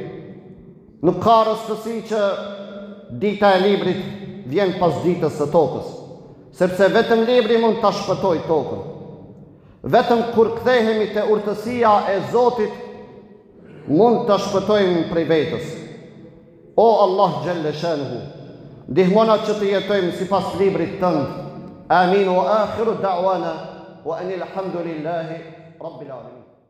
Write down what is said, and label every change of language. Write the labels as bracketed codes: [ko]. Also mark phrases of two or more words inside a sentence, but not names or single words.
[sq] Nuk ka rastësi që dita e librit vjen pas ditës së tokës, sepse vetëm libri mund ta shpëtojë tokën. Vetëm kur kthehemi te urtësia e Zotit mund ta shpëtojmë prej vetës. O Allah [ar] جل شأنه, [sq] ndihmona që të jetojmë sipas librit tënd. [ar] آمين وآخر دعوانا وأن الحمد لله رب العالمين.